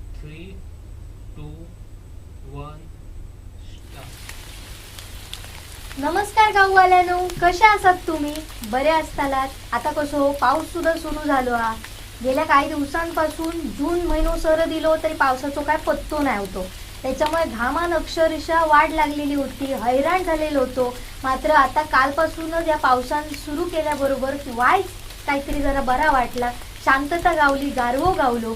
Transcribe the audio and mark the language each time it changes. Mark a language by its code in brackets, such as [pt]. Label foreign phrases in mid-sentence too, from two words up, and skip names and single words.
[mr] 3, 2, 1 स्टार्ट. नमस्कार गाववाल्यानो, कशा आसात तुम्ही? बरे असतालात? आता कसो पाऊस सुद्धा सुरू झालो हा. गेल्या काही दिवसांपासून जून महिनो सर दिलो तरी पावसाचो काय पत्तो नाही होतो. त्याच्यामुळे घामान अक्षरशः वाढ लागलेली होती, हैराण झालेलो होतो. मात्र आता कालपासूनच या पावसान सुरू केल्याबरोबर वाईच काहीतरी जरा बरा वाटला, शांतता गावली, गारवो गावलो.